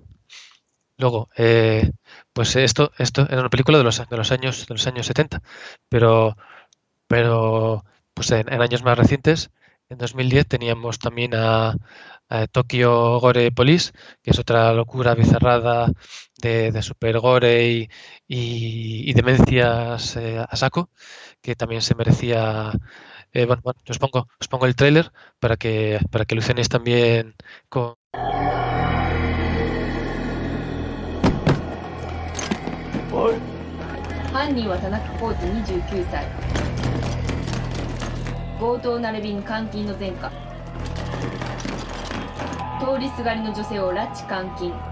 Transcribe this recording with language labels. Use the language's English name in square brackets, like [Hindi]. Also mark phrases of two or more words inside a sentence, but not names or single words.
[Spanish] Luego, pues esto era una película de los años 70, pero, pero pues en años más recientes, en 2010 teníamos también a Tokyo Gore Police, que es otra locura bizarrada de super gore y demencias a saco, que también se merecía. Bueno, os pongo el tráiler para que alucinéis también con. [Japanese] 犯人は田中コーチ29歳。強盗並びに監禁の前科。通りすがりの女性を拉致監禁。